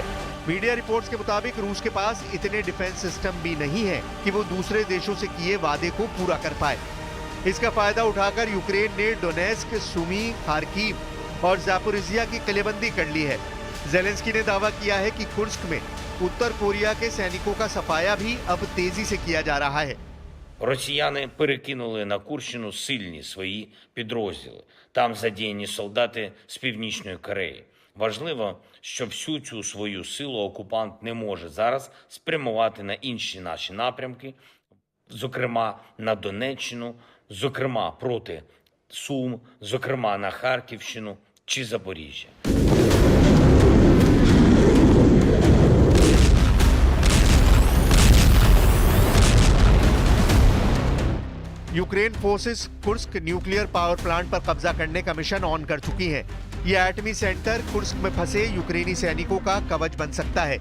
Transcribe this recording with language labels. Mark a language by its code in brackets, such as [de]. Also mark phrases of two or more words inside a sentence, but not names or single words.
[en] media reports [hi] के मुताबिक रूस के पास इतने [en] defense system [hi] भी नहीं है कि वो दूसरे देशों से किए वादे को पूरा कर पाए। इसका फायदा उठाकर यूक्रेन ने डोनेस्क, सुमी, खार्किव और ज़ापोरिजिया की किलेबंदी कर ली है। ज़ेलेंस्की ने दावा किया है कि कुर्स्क में उत्तर कोरिया के सैनिकों का सफाया भी अब तेजी से किया जा रहा है। [uk] Росіяни перекинули на Курщину сильні свої підрозділи. Там задіяні солдати з Північної Кореї. Важливо, що всю цю свою силу окупант не може зараз спрямувати на інші наші напрямки, зокрема на Донеччину, зокрема проти Сум, зокрема на Харківщину чи Запоріжжя. [hi] यूक्रेन फोर्सेस कुर्स्क [en] nuclear power plant [hi] पर कब्जा करने का [en] mission on [hi] कर चुकी हैं। ये एटमी सेंटर कुर्स्क में फंसे यूक्रेनी सैनिकों का कवच बन सकता है।